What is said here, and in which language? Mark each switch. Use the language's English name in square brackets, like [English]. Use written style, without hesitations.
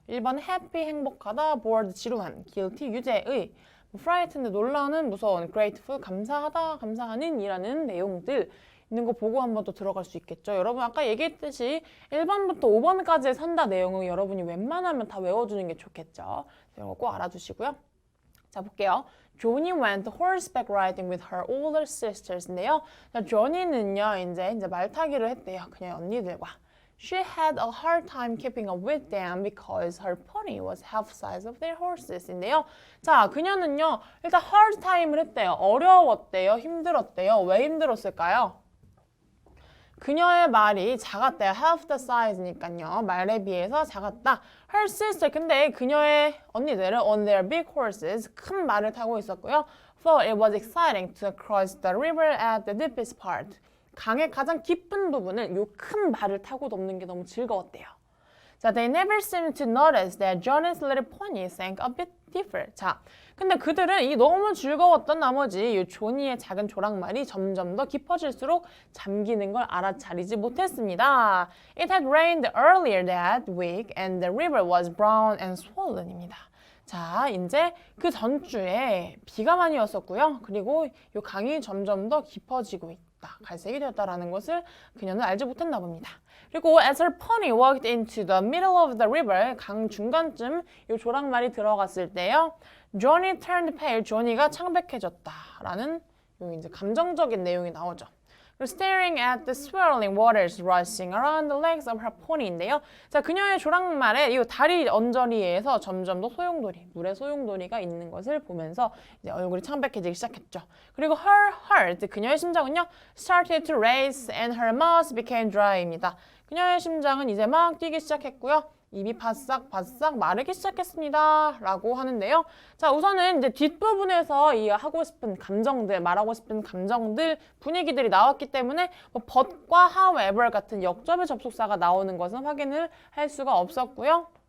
[Korean] 1번 happy, 행복하다, bored, 지루한, guilty, 유죄의, frightened, 놀라는, 무서운, grateful, 감사하다, 감사하는 이라는 내용들. 있는 거 보고 한번 또 들어갈 수 있겠죠. 여러분 아까 얘기했듯이 1번부터 5번까지의 선다 내용은 여러분이 웬만하면 다 외워주는 게 좋겠죠. 이런 거 꼭 알아두시고요. 자, 볼게요. [English] Johnny went horseback riding with her older sisters인데요. [Korean] 자, 조니는요, 이제 말타기를 했대요. 그냥 언니들과. [English] She had a hard time keeping up with them because her pony was half size of their horses인데요. [Korean] 자, 그녀는요, 일단 hard time을 했대요. 어려웠대요. 힘들었대요. 왜 힘들었을까요? 그녀의 말이 작았대요. half the size니까요. 말에 비해서 작았다. Her sister, 근데 그녀의 언니들은 [English] on their big horses, [Korean] 큰 말을 타고 있었고요. [English] Thought it was exciting to cross the river at the deepest part. [Korean] 강의 가장 깊은 부분을 요 큰 말을 타고 넘는 게 너무 즐거웠대요. [English] 자, they never seemed to notice that Johnny's little pony sank a bit deeper. [Korean] 자, 근데 그들은 이 너무 즐거웠던 나머지 이 조니의 작은 조랑말이 점점 더 깊어질수록 잠기는 걸 알아차리지 못했습니다. [English] It had rained earlier that week and the river was brown and swollen입니다. [Korean] 자, 이제 그 전주에 비가 많이 왔었고요. 그리고 이 강이 점점 더 깊어지고 있다. 갈색이 되었다라는 것을 그녀는 알지 못했나 봅니다. [English] 그리고 as her pony walked into the middle of the river, [Korean] 강 중간쯤 이 조랑말이 들어갔을 때요. [English] Johnny turned pale, [Korean] 조니가 창백해졌다라는 이제 감정적인 내용이 나오죠. [English] Staring at the swirling waters rushing around the legs of her pony인데요. [Korean] 자, 그녀의 조랑말에 이 다리 언저리에서 점점 더 소용돌이, 물의 소용돌이가 있는 것을 보면서 이제 얼굴이 창백해지기 시작했죠. [English] 그리고 her heart, [Korean] 그녀의 심장은요, [English] started to race and her mouth became dry입니다. [Korean] 그녀의 심장은 이제 막 뛰기 시작했고요. 입이 바싹바싹 마르기 시작했습니다. 라고 하는데요. 자, 우선은 이제 뒷부분에서 이 하고 싶은 감정들, 말하고 싶은 감정들, 분위기들이 나왔기 때문에 뭐 but과 however 같은 역접의 접속사가 나오는 것은 확인을 할 수가 없었고요.